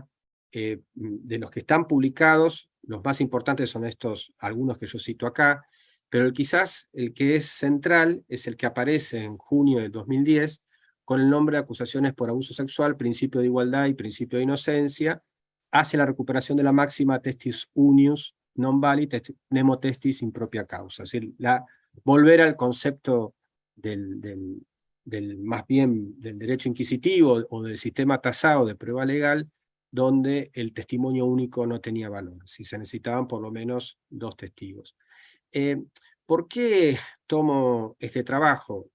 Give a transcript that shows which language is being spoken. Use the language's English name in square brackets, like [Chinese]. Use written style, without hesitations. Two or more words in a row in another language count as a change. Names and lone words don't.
[Spanish] De los que están publicados, los más importantes son estos, algunos que yo cito acá, pero quizás el que es central es el que aparece en junio de 2010 con el nombre de Acusaciones por abuso sexual, principio de igualdad y principio de inocencia, hacia la recuperación de la máxima [Latin] testis unius non valit nemo testis in propria causa. [Spanish] Es decir, volver al concepto más bien del derecho inquisitivo o del sistema tasado de prueba legal, donde el testimonio único no tenía valor, si se necesitaban por lo menos dos testigos. ¿Por qué tomo este trabajo?